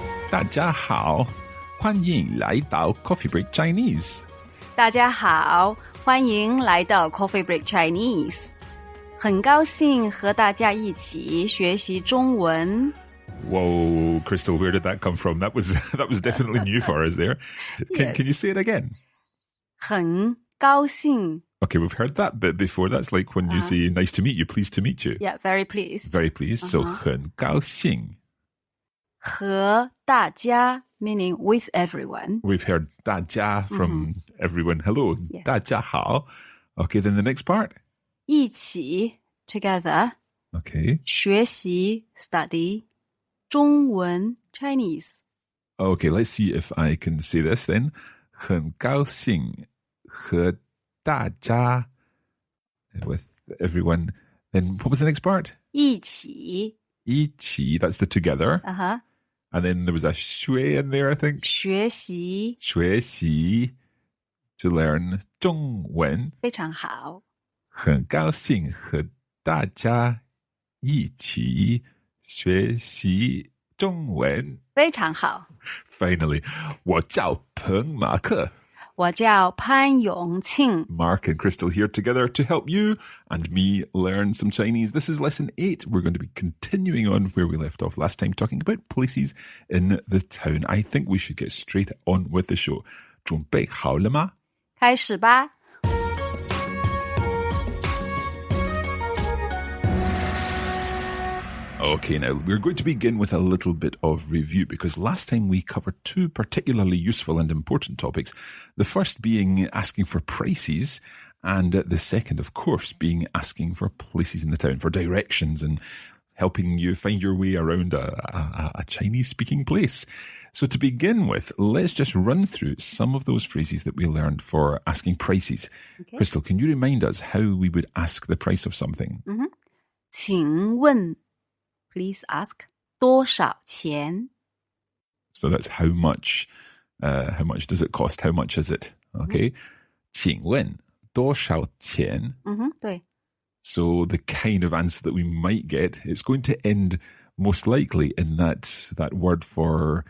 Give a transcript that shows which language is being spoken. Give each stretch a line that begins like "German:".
Chinese: 大家好，欢迎来到 Coffee Break Chinese. 大家好，欢迎来到 Coffee Break Chinese. 很高兴和大家一起学习中文。
English: Whoa, Crystal, where did that come from? That was definitely new for us there. Yes. Can you say it again?
Chinese: 很高兴.
English: Okay, we've heard that bit before. That's like when you say, nice to meet you, pleased to meet you. Yeah, very pleased. Very pleased. So,
Chinese: 很高兴. 和大家,
English: meaning with everyone. We've heard 大家 from everyone. Hello, Yeah.
Chinese: 大家好.
English: Okay, then the next part.
Chinese: 一起,
English: together. Okay. 学习, study. 中文, Chinese. Okay, let's see if I can say this then.
Chinese: 很高兴和大家
English: with everyone. Then what was the next part?
Chinese: 一起. 一起,
English: that's the together. Uh-huh. And then there was a 学 in there, I think.
Chinese: 学习.
English: 学习 to learn 中文.
Chinese: 非常好。很高兴和大家一起学习中文。非常好。 Finally, 我叫彭马克。我叫潘永庆。
English: Mark and Crystal here together to help you and me learn some Chinese. This is lesson 8. We're going to be continuing on where we left off last time, talking about places in the town. I think we should get straight on with the show.
Chinese: 准备好了吗？开始吧。
English: Okay, now we're going to begin with a little bit of review because last time we covered two particularly useful and important topics. The first being asking for prices, and the second, of course, being asking for places in the town, for directions and helping you find your way around a Chinese-speaking place. So to begin with, let's just run through some of those phrases that we learned for asking prices. Okay. Crystal, can you remind us how we would ask the price of something?
Chinese: 请问
English: Please ask
Chinese: 多少钱?
English: So that's how much does it cost? How much is it? Okay.
Chinese: 请问多少钱? 对。
English: So the kind of answer that we might get, it's going to end most likely in that word for